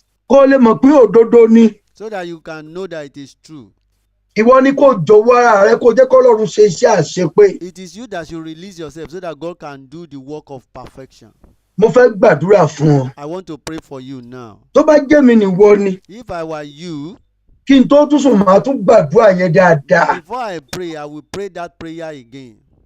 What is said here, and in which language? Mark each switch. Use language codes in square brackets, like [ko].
[yo] Kó o lè mọ̀ pé òdodo ni. [en] so that you can know that it is true. [yo] Ìwọ ni kó jọ̀wọ́ ara rẹ kó jẹ́ k'Ọlọ́run ṣe iṣẹ́ àṣepé. [en] It is you that should release yourself so that God can do the work of perfection. [yo] Mo fẹ́ gbàdúrà fún ọ. [en] I want to pray for you now. [yo] Tó bá jẹ́ mi nìwọ ni, [en] If I were you, [yo] kí n tó tún sùn màá tún gbàdúrà yẹn dáadáa. [en] before I pray, I will pray that prayer again.